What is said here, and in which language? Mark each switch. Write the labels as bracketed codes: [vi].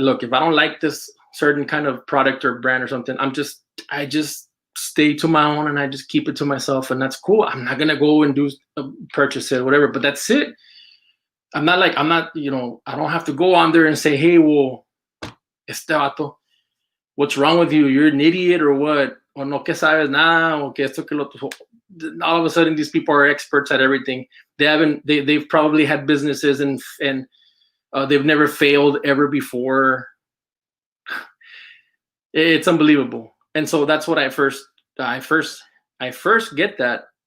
[en] Look, if I don't like this certain kind of product or brand or something, I just stay to my own, and I just keep it to myself, and that's cool. I'm not gonna go and do purchase it, whatever. But that's it. I'm not, I don't have to go on there and say, hey, well, [es] este vato, [en] what's wrong with you? You're an idiot or what? [es] O no que sabes nada, o que esto que lo otro. [en] All of a sudden, these people are experts at everything. They've probably had businesses and they've never failed ever before. It's unbelievable. And so that's what I first get that.